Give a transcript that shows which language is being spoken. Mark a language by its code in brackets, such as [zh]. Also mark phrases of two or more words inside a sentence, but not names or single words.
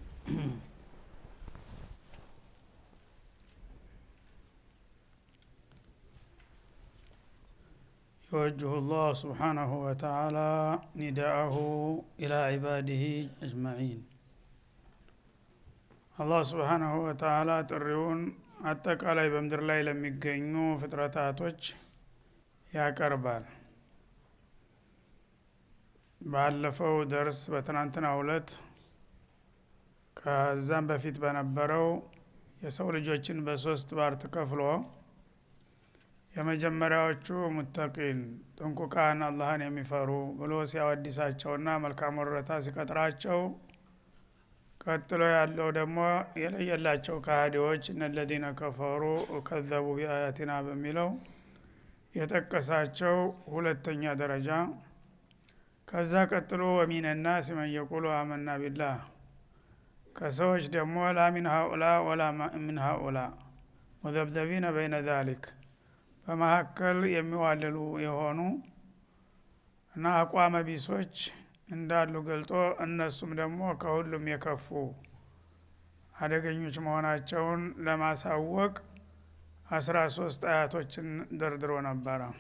[ar] يوجه الله سبحانه وتعالى نداءه إلى عباده أجمعين. الله سبحانه وتعالى [am] ጥሪውን አጠቃላይ በምድር ላይ ለሚገኙ ፍጥረታቶች ያቀርባል። ባለፈው ደርስ በትናንትናው ዕለት ከዛም በፊት በነበረው የሰው ልጆችን በሶስት ባርት ከፍሎ የመጀመሪያዎቹ ሙተቂን ጥንቁቃን አላህን የሚፈሩ ብሎ ሲያወድሳቸውና መልካም ወረታ ሲቀጥራቸው፣ ቀጥሎ ያለው ደግሞ የለየላቸው ከሃዲዎች [ar] إن الذين كفروا وكذبوا بآياتنا [am] በሚለው የጠቀሳቸው ሁለተኛ ደረጃ። ከዛ ቀጥሎ ወሚን [ar] الناس من يقول آمنا بالله [am] ከሰዎች ደግሞ [ar] لا من هؤلاء ولا من هؤلاء مذبذبين بين ذلك [am] በመካከል የሚዋለሉ የሆኑ እና አቋመ ቢሶች እንዳሉ ገልጦ እነሱም ደግሞ ከሁሉም የከፉ አደገኞች መሆናቸውን ለማሳወቅ 13 አያቶችን ደርድሮ ነበር።